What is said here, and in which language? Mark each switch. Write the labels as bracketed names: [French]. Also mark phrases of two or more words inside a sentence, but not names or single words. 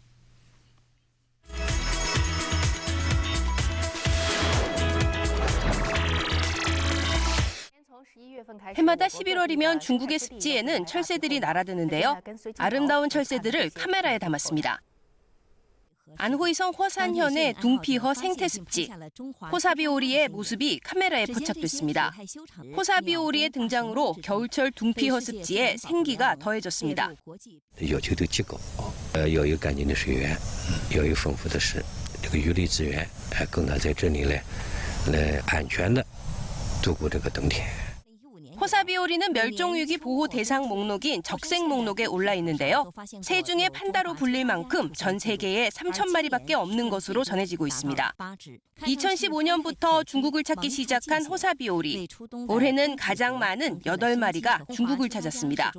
[Korean] 해마다 11월이면 중국의 습지에는 철새들이 날아드는데요. 아름다운 철새들을 카메라에 담았습니다. 안호이성 허산현의 둥피허 생태습지. 호사비오리의 모습이 카메라에 포착됐습니다. 호사비오리의 등장으로 겨울철 둥피허 습지에 생기가 더해졌습니다. [Chinese] 有球都极高，要有干净的水源，要有丰富的这个鱼类资源，供它在这里来安全的度过这个冬天。 [Korean] 호사비오리는 멸종위기 보호 대상 목록인 적색 목록에 올라 있는데요. 새 중에 판다로 불릴 만큼 전 세계에 3,000마리밖에 없는 것으로 전해지고 있습니다. 2015년부터 중국을 찾기 시작한 호사비오리. 올해는 가장 많은 8마리가 중국을 찾았습니다.